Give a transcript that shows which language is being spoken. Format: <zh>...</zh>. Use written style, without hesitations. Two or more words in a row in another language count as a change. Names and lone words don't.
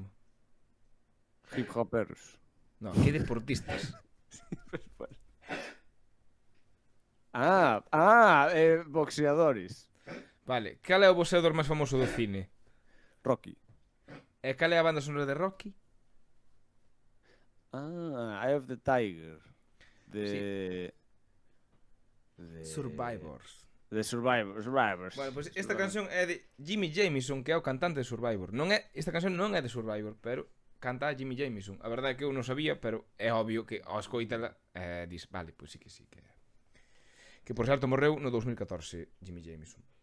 <en>Hip hoppers.</en> <gl>No, que deportistas? Boxeadores. Vale, cal é o boxeador máis famoso do cine? Rocky. E cal é a banda sonora de Rocky? Eye of the Tiger. De Survivors. De Survivors. Bueno, pois esta canción é de Jimmy Jamison, que é o cantante de Survivor. Esta canción non é de Survivor, pero canta a Jimmy Jamison. A verdade é que eu non sabía, pero é obvio que ao escoitala dis, vale, pois sí que sí que por certo morreu no 2014 Jimmy Jamison.</gl>